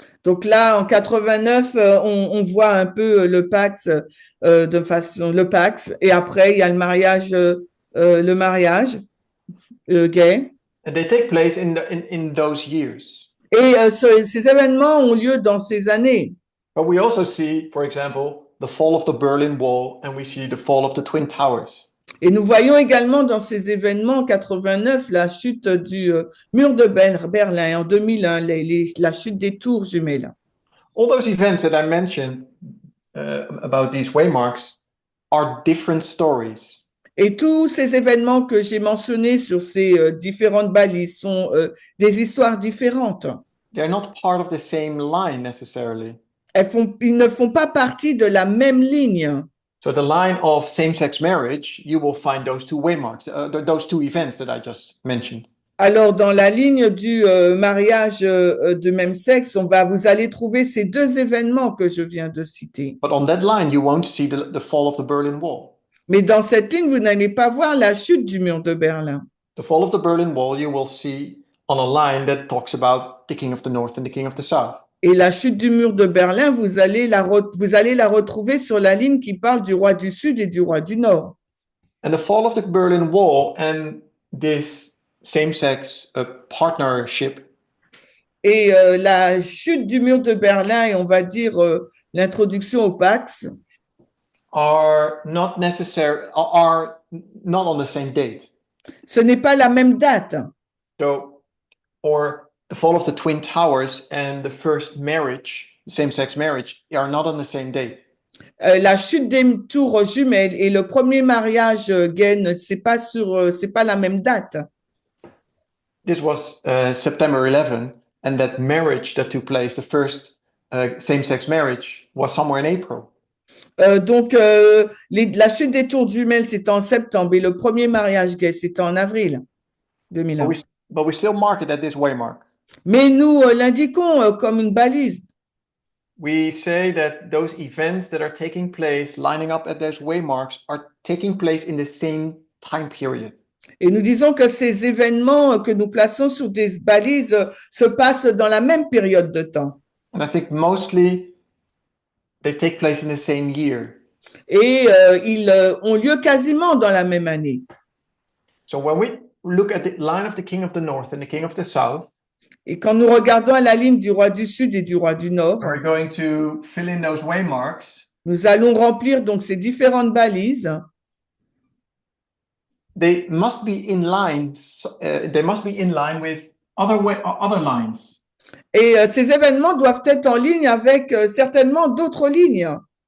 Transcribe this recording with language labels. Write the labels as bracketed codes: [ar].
[fr] Donc là, en 89, on voit un peu le Pax le Pax, et après il y a le mariage gay. [en] And they take place in those years. [fr] Et ces événements ont lieu dans ces années. [en] But we also see, for example, the fall of the Berlin Wall and we see the fall of the Twin Towers. [fr] Et nous voyons également dans ces événements en 89 la chute du mur de Berlin et en 2001 la chute des tours jumelles. [en] All those events that I mentioned about these waymarks are different stories. [fr] Et tous ces événements que j'ai mentionnés sur ces différentes balises sont des histoires différentes. [en] They're not part of the same line necessarily. [fr] Ils ne font pas partie de la même ligne. [en] So the line of same-sex marriage, you will find those two waymarks, those two events that I just mentioned. [fr] Alors, dans la ligne du mariage de même sexe, vous allez trouver ces deux événements que je viens de citer. [en] But on that line, you won't see the fall of the Berlin Wall. [fr] Mais dans cette ligne, vous n'allez pas voir la chute du mur de Berlin. [en] The fall of the Berlin Wall, you will see on a line that talks about the king of the north and the king of the south. [fr] Et la chute du mur de Berlin, vous allez la retrouver sur la ligne qui parle du roi du Sud et du roi du Nord. [en] And the fall of the Berlin Wall and this same-sex partnership. [fr] Et la chute du mur de Berlin et on va dire l'introduction au Pax [en] are not on the same date. [fr] Ce n'est pas la même date. [en] So, or the fall of the Twin Towers and the first marriage, same-sex marriage, are not on the same date. [fr] La chute des tours jumelles et le premier mariage gay, c'est pas la même date. [en] This was September 11, and that marriage that took place, the first same-sex marriage, was somewhere in April. [fr] Donc, la chute des tours jumelles, c'était en septembre et le premier mariage gay, c'était en avril 2001. [en] But we still mark it at this waymark. [fr] Mais nous l'indiquons comme une balise. [en] We say that those events that are taking place, lining up at those waymarks, are taking place in the same time period. [fr] Et nous disons que ces événements que nous plaçons sur des balises se passent dans la même période de temps. [en] And I think mostly they take place in the same year. [fr] Et ils ont lieu quasiment dans la même année. [en] So when we look at the line of the king of the north and the king of the south, [fr] et quand nous regardons à la ligne du roi du Sud et du roi du Nord, [en] we're going to fill in those waymarks. [fr] Nous allons remplir donc ces différentes balises. [en] They must be in line. They must be in line with other lines. [fr] Et ces événements doivent être en ligne avec certainement d'autres lignes.